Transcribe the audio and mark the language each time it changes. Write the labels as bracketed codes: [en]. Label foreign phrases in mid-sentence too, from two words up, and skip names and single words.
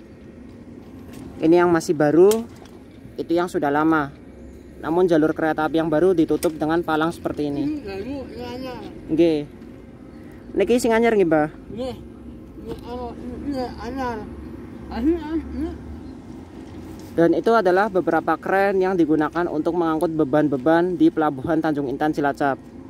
[id] Ini yang masih baru, itu yang sudah lama. Namun jalur kereta api yang baru ditutup dengan palang seperti ini. [jv] Nggih. Niki sing anyar nggih, Mbah? Nggih. [id] Dan itu adalah beberapa kren yang digunakan untuk mengangkut beban-beban di Pelabuhan Tanjung Intan Cilacap.